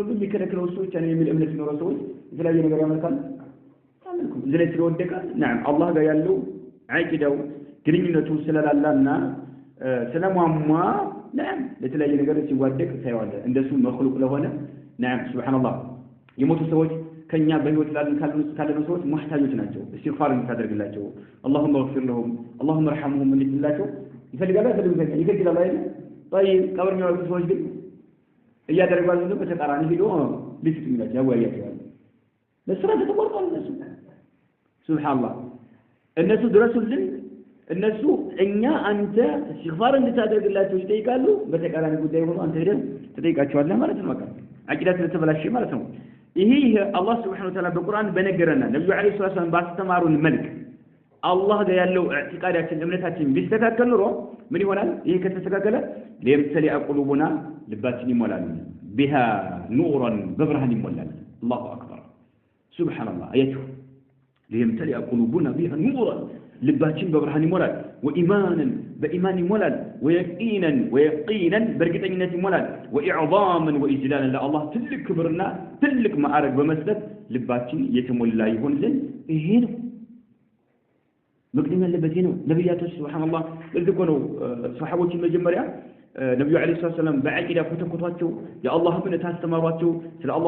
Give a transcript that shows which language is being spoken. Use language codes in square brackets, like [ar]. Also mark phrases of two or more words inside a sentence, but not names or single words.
[am] ሁሉ የሚከለክለው እሱ ብቻ ነው የሚል እምነት ነው ሰዎች የተለያየ ነገር ያመልካሉ ታመልኩ ስለዚህ ስለወደቀ نعم አላህ ጋር ያለው አቂዳው ግንኙነቱ ስለላላና ስለማማ نعم ለተለያየ ነገር ሲዋደቅ ታይዋለ እንደሱ መخلوق ለሆነ نعم ሱብሃንአላህ የሞቱ ሰዎች ከኛ በህይወት ካሉ ሰዎች ሙህታጆች ናቸው استغفار እንታደርግላቸው [ar] اللهم اغفر لهم اللهم ارحمهم [am] እንላቸው ይፈልጋሉ ይፈልጋሉ አይደል طيب ቀብር የሚወጡ ሰዎች ግን እያደረጋሉ ነው በተቃራኒ ሄዶ ሊፍት ይላል ያዋያቸዋል ለስራ ተቆርጧል እነሱ ሱብሃንአላህ እነሱ ድረሱልን እነሱ እኛ አንተ استغفار እንድታደርግላቸው ይጠይቃሉ በተቃራኒ ጉዳይ ሆኖ አንተ ሄደህ ትጠይቃቸዋለህ ማለት ነው አቂዳ ስለተበላሸ ማለት ነው ይሄ አላህ [ar] سبحانه وتعالى [am] በቁርአን በነገረና ነብዩ አለይሂ ሰላም ባስተማሩን መልክ አላህ ጋር ያለው ኢዕቲቃዳችን እምነታችን ቢስተካከል ኑሮ ምን ይሆናል ይሄ ከተስተካከለ ለምሳሌ አቁሉቡና ልባችን ይሞላል [ar] بها نورا ببرهان [am] ይሞላል [ar] الله اكبر سبحان الله [am] አያችሁ ለምሳሌ አቁሉቡና [ar] بها نورا [am] ልባችን በብርሃን ይሞላል [ar] وإيمانا بإيمان [am] ይሞላል ويقينا በእርግጠኝነት ይሞላል [ar] وإعظاما وإجلالا [am] ለአላህ ትልቅ ክብርና ትልቅ ማዕረግ በመስጠት ልባችን የተሞላ ይሆንልን ይሄ ነው መቅደም ያለበት ነው ነብያቶች ሱብሃንአላህ ለዚህ ነው ሱሐቦችን መጀመሪያ ነብዩ አለይሂ ሰላም በአቂዳ ከተከቷቸው የአላህ እምነት አስተማሯቸው ስለ አላህ